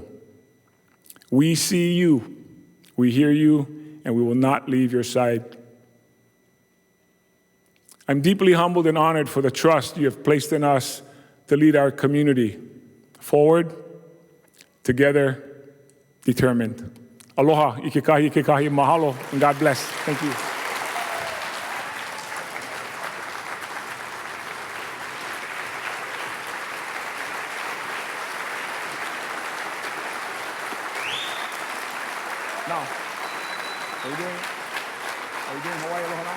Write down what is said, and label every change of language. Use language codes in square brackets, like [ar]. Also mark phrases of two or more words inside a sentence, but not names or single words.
[en] We see you, we hear you, and we will not leave your side. I'm deeply humbled and honored for the trust you have placed in us to lead our community forward, together, determined. [haw] Aloha, ikikahi, mahalo, [en] and God bless. Thank you. Now, are you doing Hawaii Aloha now?